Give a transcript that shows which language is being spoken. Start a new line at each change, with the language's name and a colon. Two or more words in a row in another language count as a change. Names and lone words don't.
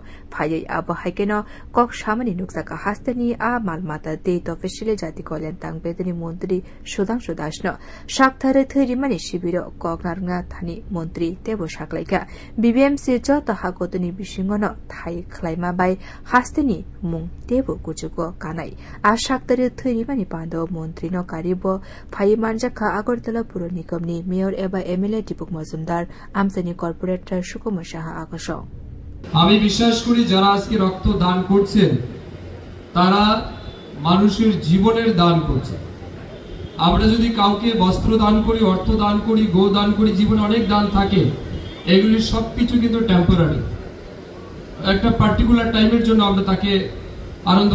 Kok Borok: फायै आबो हाइकेनो कक सामानि नुकसाका हास्तेनि आ मालमाता डेट अफिसियले जाति कल्याण तांबेदनि मन्त्री सुधांशु दासनो साक्तारि थैरिमानि शिबिर ककनारङा थानि मन्त्री तेबो साक्लायका बीबीएमसी जत हाकतनि बिसिङनो थाइ खलायमा बाय हास्तेनि मुं तेबो गुजुगो कानाय आ साक्तारि थैरिमानि पान्दो मन्त्री न कारिबो फाइ मानजाखा আগরতলা পুর নিগমनि মেয়র एबा एमएलए दीपक मजुमदार আমসানি কর্পোরেটর সুকুমার সাহা আকাশ
Bangla: আমি বিশ্বাস করি যারা আজকে রক্ত দান করছেন তারা মানুষের জীবনের দান করছে আমরা যদি কাউকে বস্ত্র দান করি অর্থ দান করি গো দান করি জীবনে অনেক দান থাকে এগুলি সবকিছু কিন্তু টেম্পোরারি একটা
English: particular time
Bangla: জন্য আমরা তাকে আনন্দ